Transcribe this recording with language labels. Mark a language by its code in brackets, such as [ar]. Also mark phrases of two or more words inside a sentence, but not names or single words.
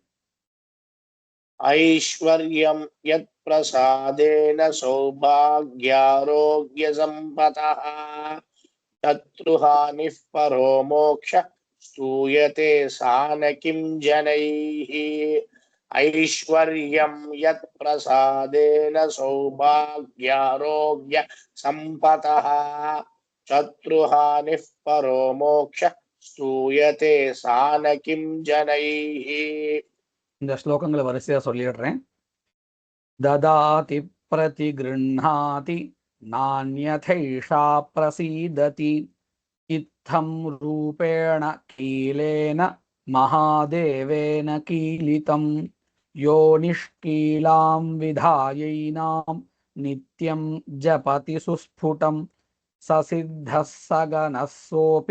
[sa] ऐश्वर्यं यत्प्रसादेन सौभाग्यारोग्यसम्पदः शत्रुहानिः परो मोक्षः स्तूयते सा न किं जनैः ऐश्वर्यं यत्प्रसादेन सौभाग्यारोग्यसम्पदः शत्रुहानिः परो मोक्षः स्तूयते सा न किं जनैः [ta] இந்த ஸ்லோகங்களை வரிசையா சொல்லிடுறேன். [sa] ददाति प्रतिगृह्णाति नान्यथैषा प्रसीदति इत्थं रूपेण कीलेन महादेवेन कीलितं यो निष्कीलां विधायैनां नित्यं जपति सुस्फुटं ससिद्धः सगनः सोऽपि